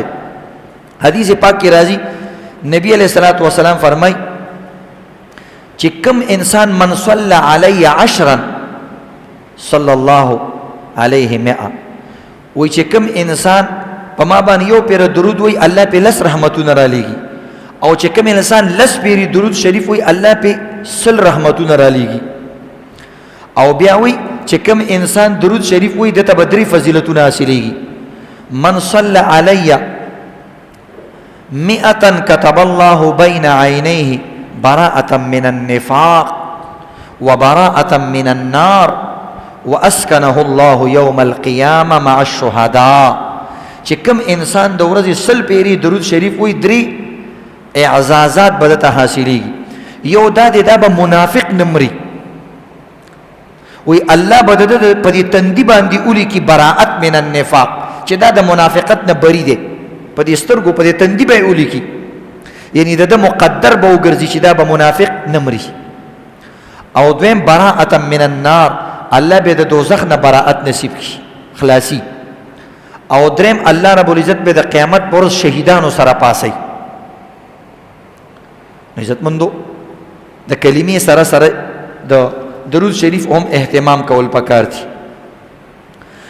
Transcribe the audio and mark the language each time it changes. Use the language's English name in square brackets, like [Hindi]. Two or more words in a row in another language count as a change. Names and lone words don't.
[Pashto] حدیث پاک کې راځي نبی [Arabic] علیہ الصلوۃ والسلام [Pashto] فرمایي چې کوم انسان [Arabic] من صلی علی 10 صلی الله علیه 100، [Pashto] وایي چې کوم انسان په ما باندې یو پیر درود وایي الله په 10 رحمتونه را لېږي، او چې کوم انسان 10 پیری درود شریف وایي الله په 100 رحمتونه را لېږي. او بیا وایي چې کوم انسان درود شریف وایي دته به 3 فضیلتونه حاصلېږي. [Arabic] من صلی علی 100 كتب الله بین عینیه براءة من النفاق وبراءة من النار واسکنه الله یوم القیامة مع الشهداء. [Pashto] چې کوم انسان د ورځې 100 پیری درود شریف وایي 3 اعزازات به دته حاصلېږي. یو دا دی دا به منافق نمري، وی الله به د په دې تندي باندې ولیکي [Arabic] براءت من النفاق، [Pashto] چې دا د منافقت نه بری دی، په دې سترګو په دې تندي به یې ولیکي، یعنی د مقدر به وګرځي چې دا به منافق نمري. او دویم [Arabic] براءت من النار، [Pashto] الله به د دوزخ نه براءت نصیب کړي، خلاصي. او دریم الله [Arabic] رب العزت [Pashto] به د قیامت پر ورځ شهیدانو سره پاسي. عزتمندو د کلمې سره سره د درود شریف هم اهتمام کول پکار دي.